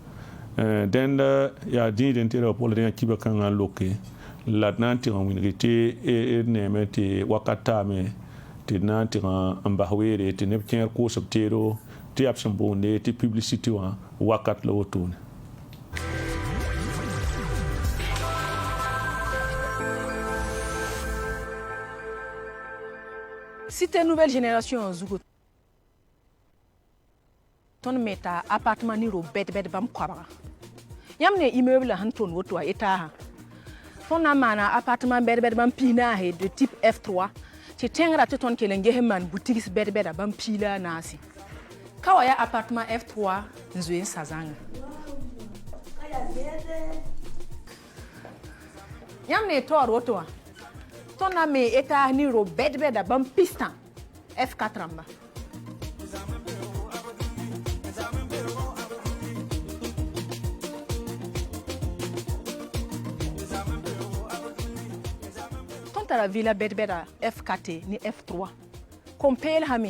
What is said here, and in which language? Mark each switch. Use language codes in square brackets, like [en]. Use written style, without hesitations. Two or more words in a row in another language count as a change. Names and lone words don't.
[mos] dẽnd yaa dĩid n tɩ ra pʋgl dẽ kiba kãngã n loke la d na n tɩg n wĩnge tɩ d neeme tɩ wakat taame tɩ d na n tɩg n bas weere tɩ neb kẽer koosb teero tɩ yaa b sẽn boonde tɩ publicité wã wakat la wotone Cité nouvelle génération zugu tõnd me t'a appartement ni ro bɛd bãmb koabga yãmb ne immeuble sẽn tʋnd woto a étaasã tõnd na n maana appartement bɛd bãmb pis naase [fr] de type [mos] F3 tɩ tẽngra tɩ tõnd kell n ges n maan boutigs bɛd-bɛda bãmb pis la a naase ka wa yaa appartement F3 n zoe n sa zãnga yãmb ne taoor woto wã tõnd na me étaas ni ro bɛd-bɛda bãmb pistã F4 rãmba tara villa bɛd-bɛda F4 ni F3 kompeel hame